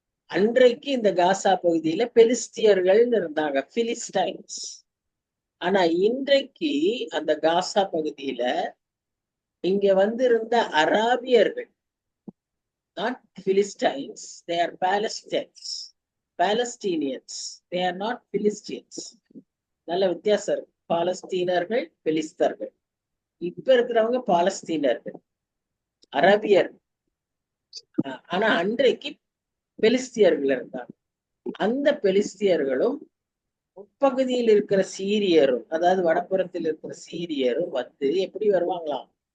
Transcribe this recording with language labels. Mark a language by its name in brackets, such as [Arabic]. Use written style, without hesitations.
[Tamil] அன்றைக்கு இந்த காசா பகுதியில பெலிஸ்தியர்கள் இருந்தாங்க, பிலிஸ்டைன்ஸ். ஆனா இன்றைக்கு அந்த காசா பகுதியில இங்க வந்திருந்த அராபியர்கள், [English] not Philistines, they are Palestinians. Palestinians, they are not Philistines. [Tamil] நல்ல வித்தியாசம் இருக்கு. பாலஸ்தீனர்கள், பெலிஸ்தர்கள். இப்ப இருக்கிறவங்க பாலஸ்தீனர்கள், அரபியர். ஆனா அன்றைக்கு பெலிஸ்தியர்கள் இருந்தாங்க. அந்த பெலிஸ்தியர்களும் உட்பகுதியில் இருக்கிற சீரியரும், அதாவது வடப்புறத்தில் இருக்கிற சீரியரும் எப்படி வருவாங்களாம்?